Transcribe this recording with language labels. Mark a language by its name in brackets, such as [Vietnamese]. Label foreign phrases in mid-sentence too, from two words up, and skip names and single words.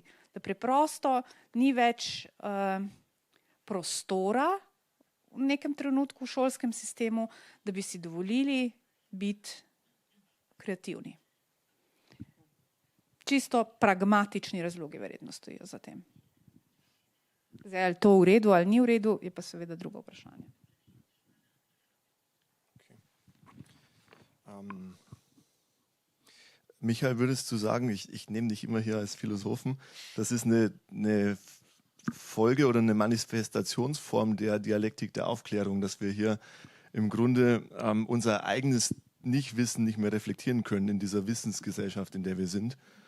[Slovenian] Da preprosto ni več prostora v nekem trenutku v šolskem sistemu, da bi si dovolili biti kreativni. Čisto pragmatični razlogi verjetno stojijo za tem. Zdaj, ali to v redu ali ni v redu, je pa seveda drugo vprašanje. [German] Michael, würdest du sagen, ich nehme dich immer hier als Philosophen, das ist eine Folge oder eine Manifestationsform der Dialektik der Aufklärung, dass wir hier im Grunde unser eigenes Nichtwissen nicht mehr reflektieren können in dieser Wissensgesellschaft, in der wir sind.